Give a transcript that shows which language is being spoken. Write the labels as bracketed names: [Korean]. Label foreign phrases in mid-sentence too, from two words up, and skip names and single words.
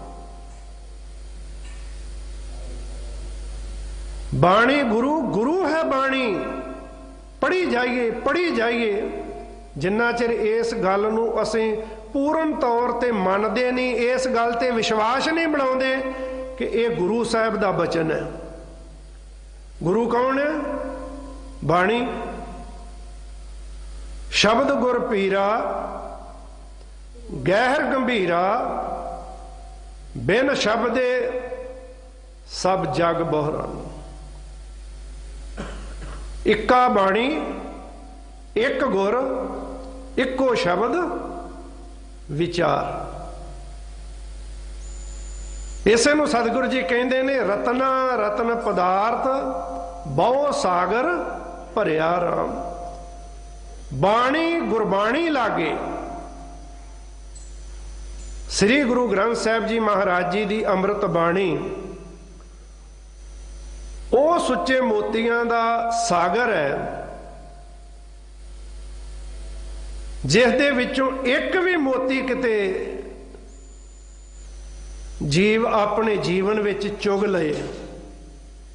[Punjabi] ਬਾਣੀ ਗੁਰੂ, ਗੁਰੂ ਹੈ ਬਾਣੀ, ਪੜ੍ਹੀ ਜਾਈਏ, ਪੜ੍ਹੀ ਜਾਈਏ, पढ़ी जाइए। ਜਿੰਨਾ ਚਿਰ ਇਸ ਗੱਲ ਨੂੰ ਅਸੀਂ ਪੂਰਨ ਤੌਰ ਤੇ ਮੰਨਦੇ ਨਹੀਂ, ਇਸ ਗੱਲ ਤੇ ਵਿਸ਼ਵਾਸ ਨਹੀਂ ਬਣਾਉਂਦੇ ਕਿ ਯਹ ਗੁਰੂ ਸਾਹਬ ਦਾ ਬਚਨ ਹੈ। ਗੁਰੂ ਕੌਨ ਹੈ? ਬਾਣੀ। ਸ਼ਬਦ ਗੁਰ ਪੀਰਾ, ਗਹਰ ਗੰਭੀਰਾ, ਬਿਨ ਸ਼ਬਦੇ ਸਬ ਜਗ ਬਹਰਾਨ। ਇੱਕਾ ਬਾਣੀ, ਏਕ ਗੁਰ, ਇੱਕੋ ਸ਼ਬਦ ਵਿਚਾਰ। ਇਸੇ ਨੂੰ ਸਤਿਗੁਰੂ ਜੀ ਕਹਂਦੇ ਨੇ ਰਤਨਾ ਰਤਨ ਪਦਾਰਥ, ਬਹੁ ਸਾਗਰ ਭਰਿਆ ਰਾਮ। ਬਾਣੀ ਗੁਰਬਾਣੀ ਲਾਗੇ ਸ੍ਰੀ ਗੁਰੂ ਗ੍ਰੰਥ ਸਾਹਿਬ ਜੀ ਮਹਾਰਾਜ ਜੀ ਕੀ ਅੰਮ੍ਰਿਤ ਬਾਣੀ ਵੋ ਸੁੱਚੇ ਮੋਤੀਆਂ ਦਾ ਸਾਗਰ ਹੈ, ਜਿਸ ਦੇ ਵਿਚੋਂ ਏਕ ਭੀ ਮੋਤੀ ਕਿਤੇ ਜੀਵ ਅਪਨੇ ਜੀਵਨ ਵਿਚ ਚੁਗ ਲਏ